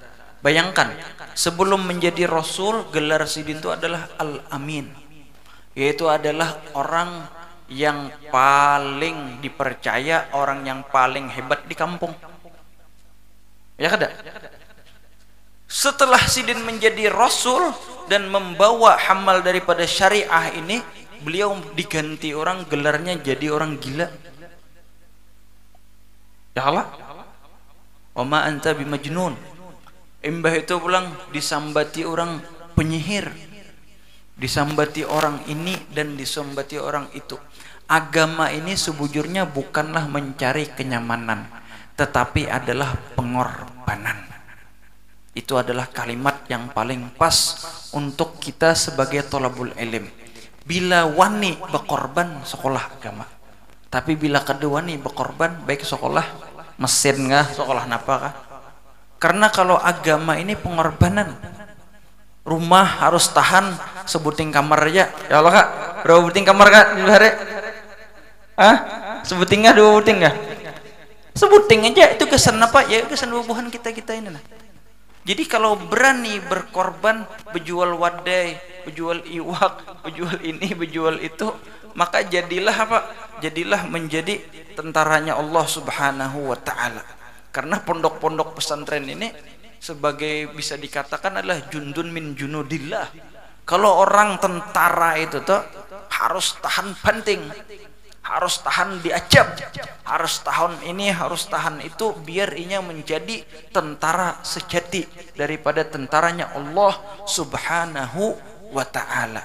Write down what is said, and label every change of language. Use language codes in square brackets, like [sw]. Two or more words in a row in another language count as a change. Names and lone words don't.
[id] Bayangkan, sebelum menjadi Rasul, gelar Sidin itu adalah Al-Amin, yaitu adalah orang yang paling dipercaya, orang yang paling hebat di kampung. [bjn] Ya kada? [id] Setelah Sidin menjadi Rasul dan membawa hamal daripada syariah ini, beliau diganti orang, gelarnya jadi orang gila. [ar] يا الله، وما أنت بمجنون. [bjn] Imbah itu pulang disambati orang penyihir, disambati orang ini dan disambati orang itu. [id] Agama ini sebujurnya bukanlah mencari kenyamanan, tetapi adalah pengorbanan. Itu adalah kalimat yang paling pas untuk kita sebagai [ar] طلاب العلم. [bjn] Bila wani berkorban sekolah agama, tapi bila kedua wani berkorban baik sekolah mesin kah, sekolah napa kah? [id] Karena kalau agama ini pengorbanan. [bjn] Rumah harus tahan sebuting kamar aja. Ya Allah kak, berapa buting kamar kak di hari? Hah? Sebuting kah, dua buting kah? Sebuting aja itu kesan apa? Ya kesan bubuhan kita ini nah. Jadi kalau berani berkorban, berjual wadai, berjual iwak, berjual ini, berjual itu, [id] maka jadilah apa? Jadilah menjadi tentaranya Allah [ar] سبحانه وتعالى. [id] Karena pondok-pondok pesantren ini sebagai bisa dikatakan adalah [ar] جند من جنود الله. [id] Kalau orang tentara itu tuh harus tahan banting, harus tahan diacap, harus tahan ini, harus tahan itu, biar inya menjadi tentara sejati daripada tentaranya Allah [ar] سبحانه وتعالى.